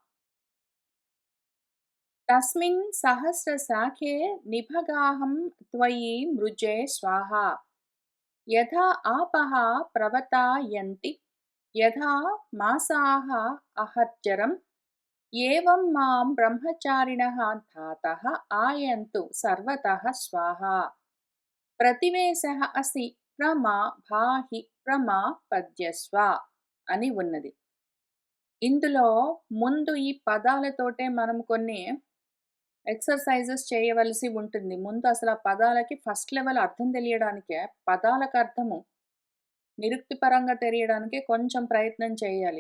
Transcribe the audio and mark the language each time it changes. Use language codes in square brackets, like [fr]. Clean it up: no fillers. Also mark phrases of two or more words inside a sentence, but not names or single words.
[sa] तस्मिन् सहस्रशाखे निभगाहं त्वयि मृजे स्वाहा यथा आपः प्रवतायन्ति यथा मासाः अहर्जरम् एवं मां ब्रह्मचारिणः धातः आयन्तु सर्वतः स्वाहा प्रतिवेशः असि प्रमा भाहि प्रमा పద్యస్వ [te] అని ఉన్నది. ఇందులో ముందు ఈ పదాలతోటే మనం కొన్ని ఎక్సర్‌సైజెస్ చేయవలసి ఉంటుంది. ముందు అసలు ఆ పదాలకి [en] first level [te] అర్థం తెలియడానికే, పదాలకు అర్థము నిరుక్తి పరంగా తెలియడానికే కొంచెం ప్రయత్నం చేయాలి.